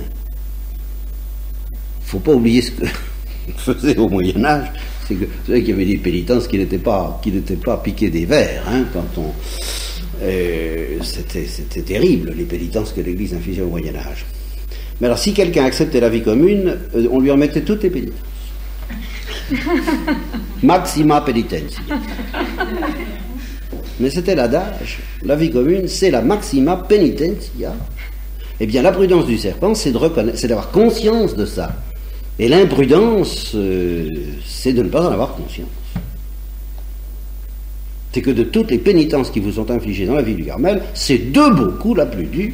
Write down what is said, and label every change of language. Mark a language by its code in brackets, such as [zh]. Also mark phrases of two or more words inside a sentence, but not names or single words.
[fr] Il ne faut pas oublier ce que faisait au Moyen-Âge, c'est que vous savez qu'il y avait des pénitences qui n'étaient pas piquées des vers, hein, quand on. C'était terrible, les pénitences que l'Église infligeait au Moyen-Âge. Mais alors, si quelqu'un acceptait la vie commune, on lui remettait toutes les pénitences. [la] Maxima penitentia. [fr] Mais c'était l'adage. La vie commune, c'est la [la] maxima penitentia. [fr] Eh bien, la prudence du serpent, c'est d'avoir conscience de ça. Et l'imprudence, c'est de ne pas en avoir conscience. C'est que de toutes les pénitences qui vous sont infligées dans la vie du Carmel, c'est de beaucoup la plus dure.